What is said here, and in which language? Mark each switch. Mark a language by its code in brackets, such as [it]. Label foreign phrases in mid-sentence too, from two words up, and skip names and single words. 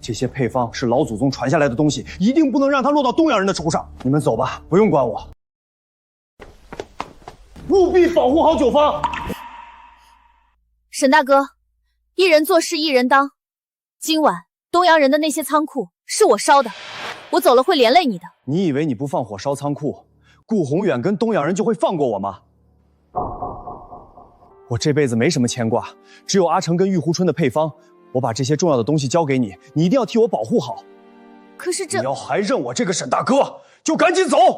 [zh] 這些配方是老祖宗傳下來的東西，一定不能讓它落到東洋人的手上。你們走吧，不用管我，務必保護好酒坊。沈大哥，一人做事一人當。今晚東洋人的那些倉庫是我燒的，我走了會連累你的。你以為你不放火燒倉庫，顧宏遠跟東洋人就會放過我嗎？我這輩子沒什麼牽掛，只有阿成跟玉湖春的配方， 我把这些重要的東西交給你，你一定要替我保護好。可是這…… 你要還認我這個沈大哥，就趕緊走。